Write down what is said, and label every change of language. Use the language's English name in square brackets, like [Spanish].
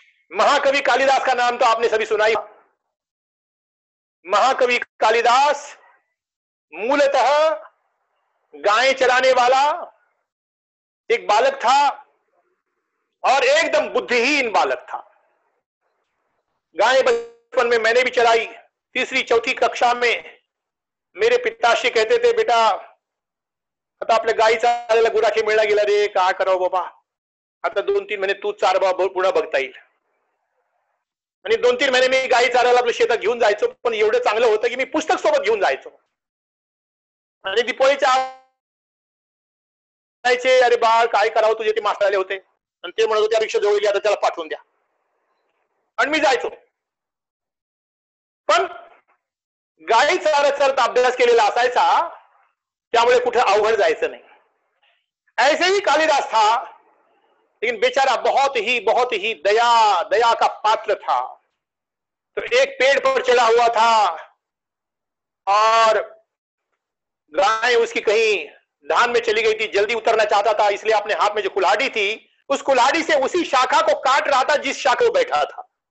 [Hindi] महाकवि कालिदास का नाम तो आपने सभी सुना ही। महाकवि कालिदास मूलतः गायें चराने वाला एक बालक था और एकदम बुद्धिहीन बालक था। गायें बचपन में मैंने भी चराई। 3री-4थी कक्षा में मेरे पिताश्री कहते थे, [Marathi] बेटा आता आपल्या गायीचा गुरा खेळला गेला रे, काय करावं बाबा, आता 2-3 महिने तूच चार बाबा, पुन्हा बघता येईल। आणि 2-3 महिने मी गायी चारायला आपल्या शेतात घेऊन जायचो, पण एवढं चांगलं होतं की मी पुस्तक सोबत घेऊन जायचो। आणि दिपोळीच्या अरे बाळ काय करावं, तुझे ते मास्तर आले होते आणि ते म्हणत होते रिक्षा जवळ आता त्याला पाठवून द्या, आणि मी जायचो। पण गायी चारत अभ्यास केलेला असायचा, त्यामुळे कुठे अवघड जायचं नाही। [Hindi] ऐसे ही कालिदास था, लेकिन बेचारा बहुत ही दया का पात्र था। तो एक पेड़ पर चढ़ा हुआ था और गाय उसकी कहीं धान में चली गई थी, जल्दी उतरना चाहता था, इसलिए अपने हाथ में जो कुल्हाड़ी थी उस कुल्हाड़ी से उसी शाखा को काट रहा था जिस शाखा को बैठा था।